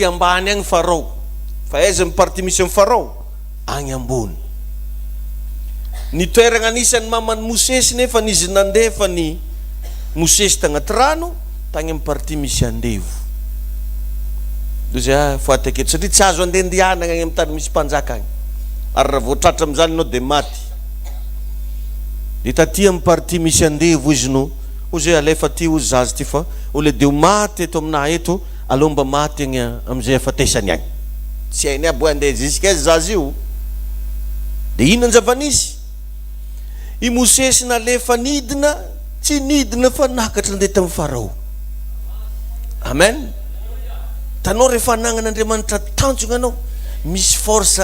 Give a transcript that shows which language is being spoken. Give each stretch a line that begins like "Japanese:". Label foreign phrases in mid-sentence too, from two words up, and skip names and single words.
Malagasy: ambany agny Pharaon fa aiza amin'ny partie misy amin'ny Pharaon agny ambony ny toeragna anisan'ny mamany Mosesy nefa nizy nandefa ny Mosesy tagnaty rano tagny amin'ny partie misy andevo de zay faty aketo satria tsy azo andehandehanagna agny amin'ny tany misy mpanjaka agny ary raha voatratra am'izany anao de maty de taty amin'ny partie misy andevo izy no ozy alefa ty ozy zazy ty fa
French: au lieu de
Malagasy: ho maty eto aminah eto aleo mba maty agny am'izay afatesany agny tsy hainy aby hoe andeha ziskaizy zazy io de ino ny zavanisy i Mosesy nalefa nidina tsy nidina fa nakatra andeha tamin'ny Pharaon amen tanao rehefa anagnan'Andriamanitra tanjona anao misy force